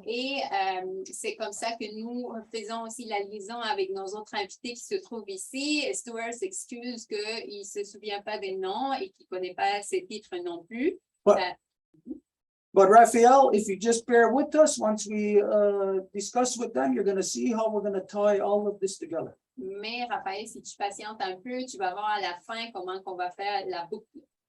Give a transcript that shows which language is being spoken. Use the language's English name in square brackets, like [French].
[French] Et c'est comme ça que nous faisons aussi la liaison avec nos autres invités qui se trouvent ici. Stuart s'excuse qu'il ne se souvient pas des noms et qu'il ne connaît pas ces titres non plus. [English] But Raphael, if you just bear with us, once we discuss with them, you're going to see how we're going to tie all of this together. [French] Mais Raphaël, si tu patientes un peu, tu vas voir à la fin comment on va faire la boucle.